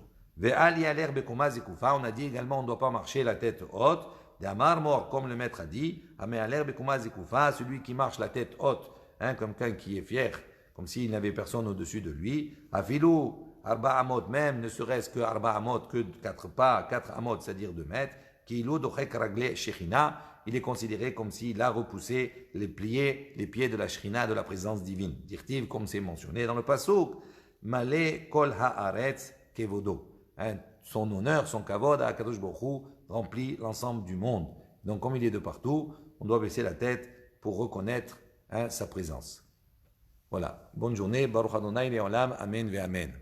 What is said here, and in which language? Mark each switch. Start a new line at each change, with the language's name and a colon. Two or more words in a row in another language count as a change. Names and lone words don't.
French: On a dit également on ne doit pas marcher la tête haute. D'Amar mort, comme le maître a dit, celui qui marche la tête haute, comme quelqu'un qui est fier, comme s'il n'avait personne au-dessus de lui.
Hebrew: אפילו ארבע אמות,
French: même ne serait-ce que
Hebrew: ארבע אמות,
French: que 4 pas, 4 amot, c'est-à-dire 2 mètres,
Hebrew: כאילו דוחק רגלי השכינה,
French: il est considéré comme s'il a repoussé les pieds de la shechina, de la présence divine. Dirtiv, comme c'est mentionné dans le pasuk,
Hebrew: מלא כל הארץ כבודו.
French: Son honneur, son kavod à Kadosh Baruch Hu remplit l'ensemble du monde. Donc, comme il est de partout, on doit baisser la tête pour reconnaître sa présence. Voilà. Bonne journée.
Hebrew: ברוך ה' לעולם אמן ואמן.